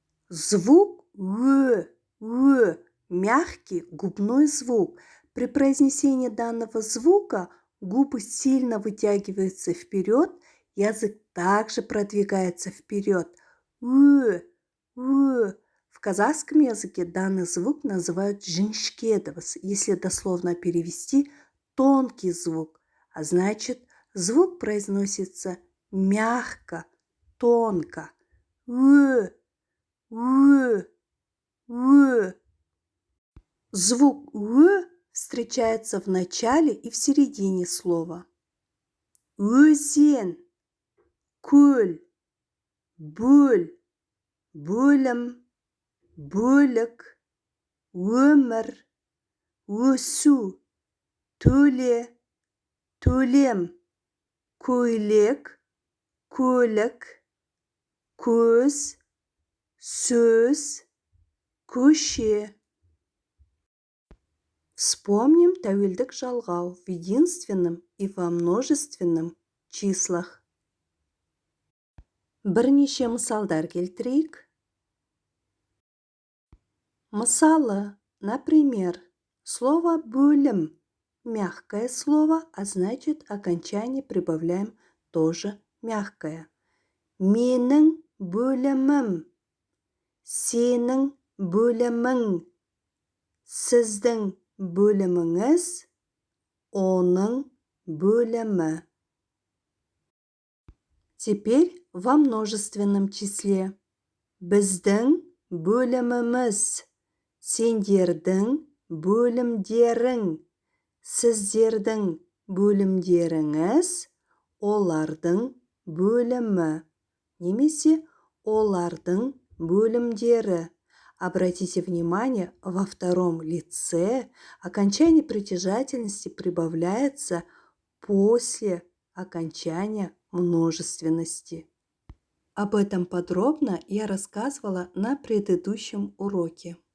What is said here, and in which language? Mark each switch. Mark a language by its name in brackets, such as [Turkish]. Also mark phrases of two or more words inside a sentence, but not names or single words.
[Russian] Звук мягкий губной звук. При произнесении данного звука губы сильно вытягиваются вперед, язык также продвигается вперед. В казахском языке данный звук называют [Kazakh] жіңішке дыбыс, [Russian] если дословно перевести тонкий звук, а значит звук произносится мягко, тонко. Звук встречается в начале и в середине слова. [Kazakh] Өзен, көл, бөл, бөлім, бөлік, өмір, өсу, төле, төлем, көйлек, көлік, көз, сөз, көше. [Russian] Вспомним [Kazakh] тәуелдік жалғау [Russian] в единственном и во множественном числах. [Kazakh] Бірнеше мысалдар келтірейік. Мысалы, [Russian] например, слово бөлім. Мягкое слово, а значит окончание прибавляем тоже мягкое. [Kazakh] Менің бөлімім, сенің бөлімің, сіздің бөліміңіз, оның бөлімі. [Russian] Теперь во множественном числе. [Kazakh] Біздің бөліміміз, сендердің бөлімдерің, сіздердің бөлімдеріңіз, олардың бөлімі. Немесе олардың бөлімдері. [Russian] Обратите внимание, во втором лице окончание притяжательности прибавляется после окончания множественности. Об этом подробно я рассказывала на предыдущем уроке.